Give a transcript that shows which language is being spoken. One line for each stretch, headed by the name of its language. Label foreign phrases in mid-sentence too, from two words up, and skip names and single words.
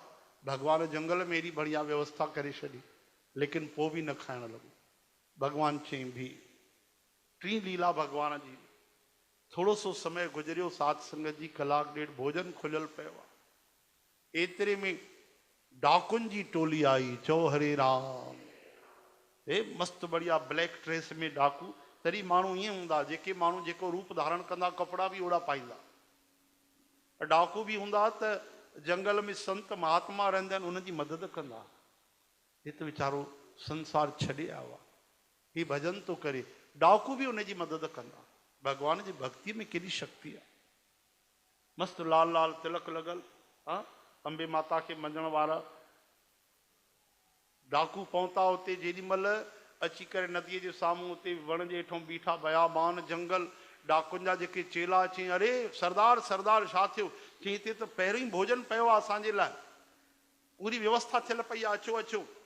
Sindhi: भॻवानु जंगल में एॾी बढ़िया व्यवस्था करे छॾी, लेकिन पोइ बि न खाइणु लॻो। भॻवानु चई भी, टी लीला भॻवान जी। थोरो सो समय गुज़रियो, साध संगत जी 1-1.5 कलाक भोजन खुलियल पियो आहे। एतिरे में डाकुन जी टोली आई, चो हरे राम। हे मस्त बढ़िया
English: black dress
Sindhi: में डाकू। तरी माण्हू ईअं हूंदा जेके माण्हू जेको रूप धारण कंदा कपिड़ा बि ओड़ा पाईंदा। डाकू बि हूंदा त जंगल में संत महात्मा रहंदा आहिनि उन्हनि जी मदद कंदा। हे त वीचारो संसार छॾे आयो आहे, ही भजन थो करे, डाकू बि उनजी मदद कंदा। भगवान जी भक्ति में केॾी शक्ति आहे। मस्त लाल लाल तिलक लॻल, हाँ अंबे माता खे मञण वारा डाकू पहुता उते। जेॾी महिल अची करे नदीअ जे साम्हूं उते वण जे हेठों बीठा, बयाबान जंगल, डाकुनि जा जेके चेला चई, अरे सरदार सरदार छा थियो? चई हिते त पहिरियों ई भोजन पियो आहे असांजे लाइ, पूरी व्यवस्था थियल पई आहे, अचो अचो।